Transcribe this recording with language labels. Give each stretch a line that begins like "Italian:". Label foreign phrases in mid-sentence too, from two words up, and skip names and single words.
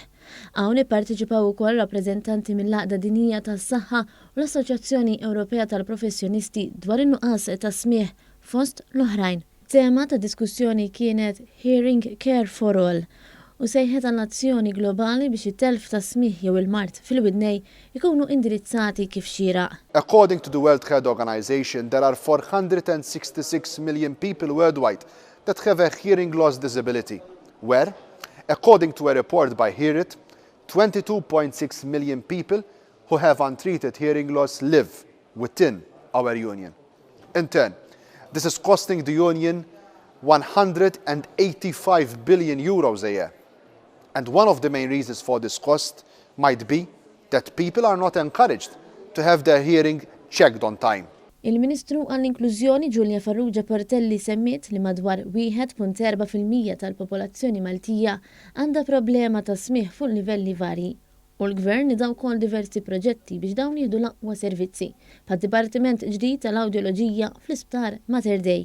Maltese: Hawn ipparteċipaw ukoll rappreżentanti mill-Għaqda Dinjija tas-Saħħa u l-Assoċċjazzjoni Ewropea tal-Professjonisti dwar in-nuqqas tas-smigħ fost l-oħrajn. Tema ta' diskussjoni kienet Hearing Care for All u sejħet għall-azzjoni globali biex it-telf tas-smigħ jew il-mart fil-widnejn ikunu indirizzati kif xieraq.
English: According to the World Health Organization, there are 466 million people worldwide that have a hearing loss disability, where, according to a report by HearIt, 22.6 million people who have untreated hearing loss live within our union. In turn, this is costing the union 185 billion euros a year. And one of the main reasons for this cost might be that people are not encouraged to have their hearing checked on time.
Maltese: Il-Ministru għall-Inklużjoni Ġulja Farrugia Portelli semmiet li madwar 1.4% tal-popolazzjoni Maltija għandha problema ta' smigħ fuq livelli varji. U l-Gvern idaw wkoll diversi proġetti biex dawn jieħdu l-aqwa servizzi pad-Dipartiment ġdid tal-Awdjoloġija fl-Isptar Mater Dei.